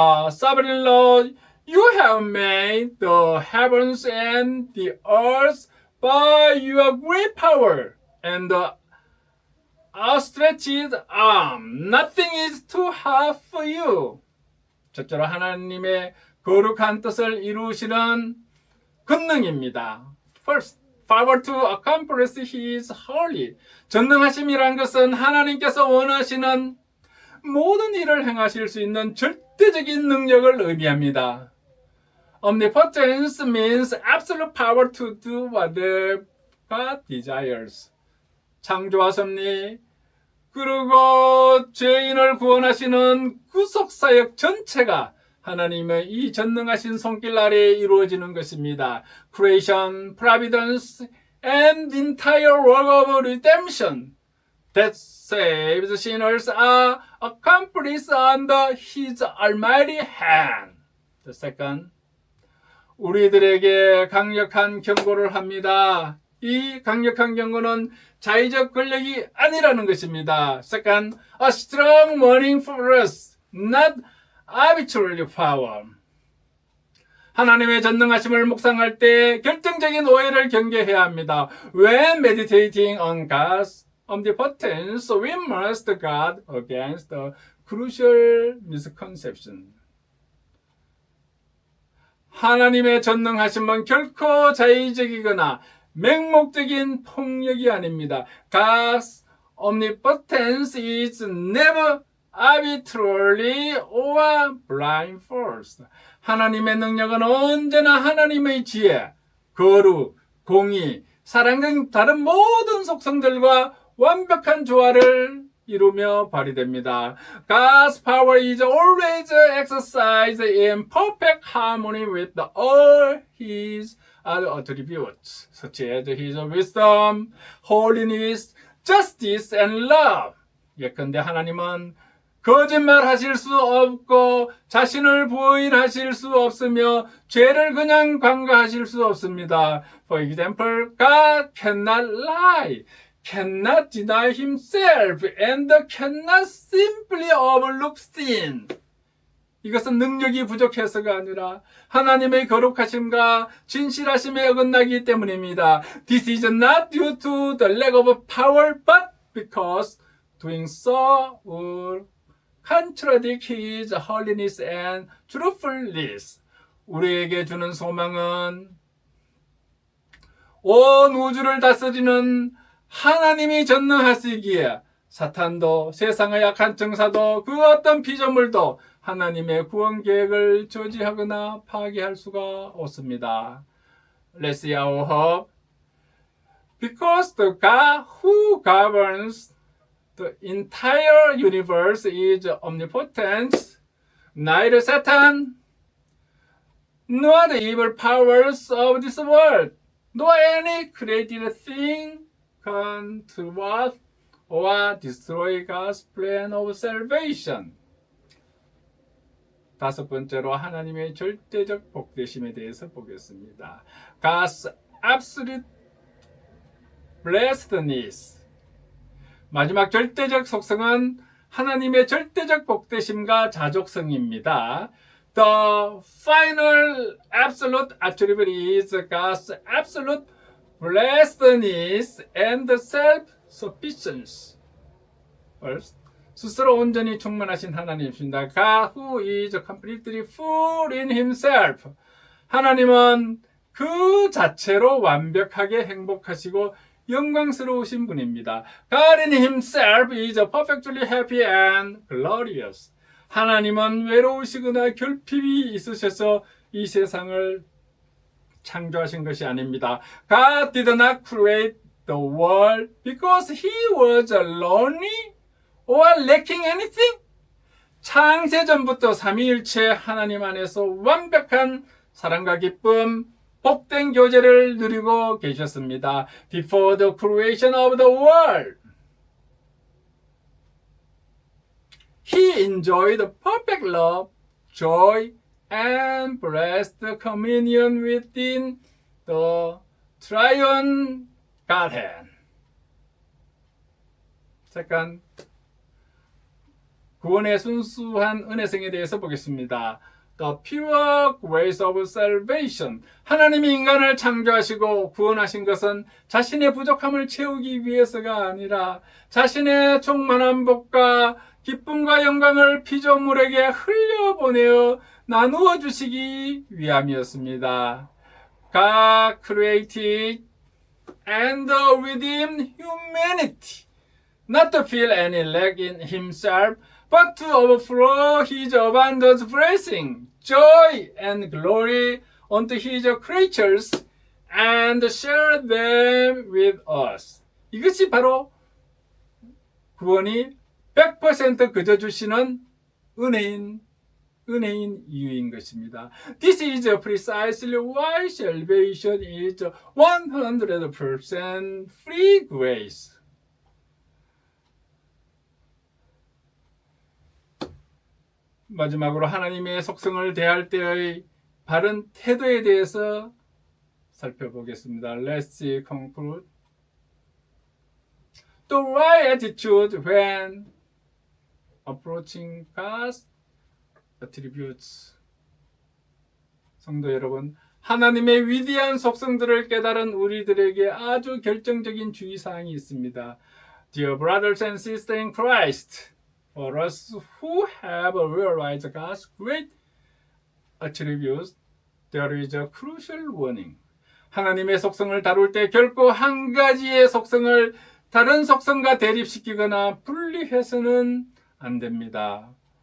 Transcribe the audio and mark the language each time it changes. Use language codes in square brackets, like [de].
[en] Sovereign Lord, you have made the heavens and the earth by your great power and the outstretched arm. Nothing is too hard for you. [ko] 첫째로 하나님의 거룩한 뜻을 이루시는 권능입니다. [en] First, power to accomplish His holy. [ko] 전능하심이란 것은 하나님께서 원하시는 모든 일을 행하실 수 있는 절대적인 능력을 의미합니다. [en] Omnipotence means absolute power to do whatever God desires. [ko] 창조와 섭리, 그리고 죄인을 구원하시는 구속사역 전체가 하나님의 이 전능하신 손길 아래에 이루어지는 것입니다. [en] Creation, Providence, and the entire work of redemption that saves sinners are accomplished under His almighty hand. The second, [ko] 우리들에게 강력한 경고를 합니다. 이 강력한 경고는 자의적 권력이 아니라는 것입니다. [en] Second, a strong warning for us, not arbitrary power. [ko] 하나님의 전능하심을 묵상할 때 결정적인 오해를 경계해야 합니다. [en] When meditating on God's omnipotence, we must guard against the crucial misconception. [ko] 하나님의 전능하심은 결코 자의적이거나 맹목적인 폭력이 아닙니다. [en] God's omnipotence is never arbitrarily or blindfolded. [ko] 하나님의 능력은 언제나 하나님의 지혜, 거룩, 공의, 사랑 등 다른 모든 속성들과 완벽한 조화를 이루며 발휘됩니다. [en] God's power is always exercised in perfect harmony with all His other attributes, such as His wisdom, holiness, justice, and love. [ko] 예컨대 하나님은 거짓말 하실 수 없고 자신을 부인하실 수 없으며 죄를 그냥 관가하실 수 없습니다. [en] For example, God cannot lie, cannot deny himself, and cannot simply overlook sin. [ko] 이것은 능력이 부족해서가 아니라 하나님의 거룩하심과 진실하심에 어긋나기 때문입니다. [en] This is not due to the lack of power, but because doing so would contradict His holiness and truthfulness. [ko] 우리에게 주는 소망은 온 우주를 다스리는 하나님이 전능하시기에 사탄도 세상의 약한 정사도 그 어떤 피조물도 하나님의 구원 계획을 저지하거나 파괴할 수가 없습니다. [en] Let's see our hope. Because the God who governs the entire universe is omnipotent, neither Satan nor the evil powers of this world, nor any created thing can thwart or destroy God's plan of salvation. [ko] 다섯 번째로 하나님의 절대적 복되심에 대해서 보겠습니다. [en] God's absolute blessedness. [ko] 마지막 절대적 속성은 하나님의 절대적 복되심과 자족성입니다. [en] The final absolute attribute is God's absolute blessedness and self-sufficiency. First, [ko] 스스로 온전히 충만하신 하나님이십니다. [en] God who is completely full in himself. [ko] 하나님은 그 자체로 완벽하게 행복하시고 영광스러우신 분입니다. [en] God in himself is perfectly happy and glorious. [ko] 하나님은 외로우시거나 결핍이 있으셔서 이 세상을 창조하신 것이 아닙니다. [en] God did not create the world because he was lonely or lacking anything. [ko] 창세 전부터 삼위일체 하나님 안에서 완벽한 사랑과 기쁨, 복된 교제를 누리고 계셨습니다. [en] Before the creation of the world, He enjoyed perfect love, joy, and blessed communion within the triune Godhead. [ko] 잠깐 구원의 순수한 은혜성에 대해서 보겠습니다. [en] The pure grace of salvation. [ko] 하나님이 인간을 창조하시고 구원하신 것은 자신의 부족함을 채우기 위해서가 아니라 자신의 충만한 복과 기쁨과 영광을 피조물에게 흘려보내어 나누어 주시기 위함이었습니다. [en] God created and redeemed humanity, not to feel any lack in himself, but to overflow his abundant blessing, joy, and glory unto his creatures, and share them with us. [ko] 이것이 바로 구원이 100% 그저 주시는 은혜인 이유인 것입니다. [en] This is precisely why salvation is 100% free grace. [ko] 마지막으로 하나님의 속성을 대할 때의 바른 태도에 대해서 살펴보겠습니다. [en] Let's conclude. The right attitude when approaching God's attributes. [ko] 성도 여러분, 하나님의 위대한 속성들을 깨달은 우리들에게 아주 결정적인 주의사항이 있습니다. [en] Dear brothers and sisters in Christ, for us who have realized God's great attributes, there is a crucial warning. [ko] 하나님의 속성을 다룰 때 결코 한 가지의 속성을 다른 속성과 대립시키거나 분리해서는 안 됩니다.